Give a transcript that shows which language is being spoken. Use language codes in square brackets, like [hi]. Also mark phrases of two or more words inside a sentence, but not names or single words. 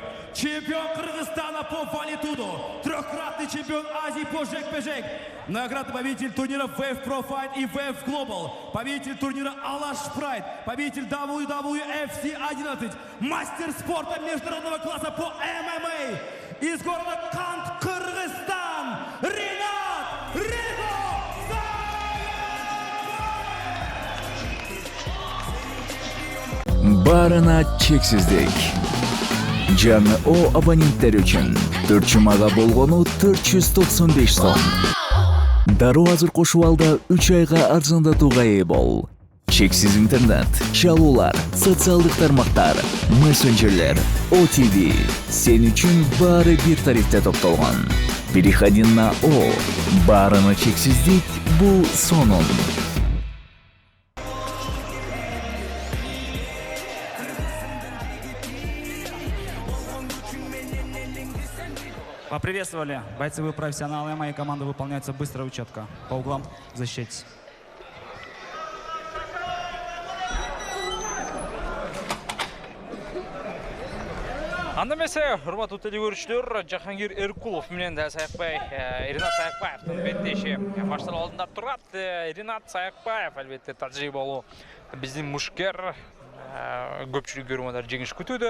[ru] Чемпион Кыргызстана по валитуду. Трехкратный чемпион Азии по жек-пежек. Многократный победитель турниров WF Pro Fight и WF Global. Победитель турнира Алаш Прайд. Победитель WWFC 11. Мастер спорта международного класса по ММА. Из города Кант, Кыргызстан. Ринат Рико. [ky] Барына чексиздик. Жаңы О абоненттер үчүн 4 жумага болгону 495 сом. Дароо азыр кошуп алда 3 айга арзандатууга ээ бол. Чексиз интернет, чалуулар, социалдык тармактар, мессенджерлер, OTV. Сен үчүн баары бир тарифте топтолгон. [ru] Переходи на О. [ky] Барына чексиздик бул сонун. [ru] Поприветствовали. Бойцы, вы профессионалы, моя команда выполняется быстро и четко. По углам защитить. [ky] Андамесе, урматтуу телегөрүүчүлөр, Жахангир Эркулов менен да Саякбай, Ринат Саякбаевдин беттеши башталып алдында турат. Ринат Саякбаев албетте тажрыйбалуу биздин мушкер, көпчүлүк көрүмөдөр жеңиш күтүүдө.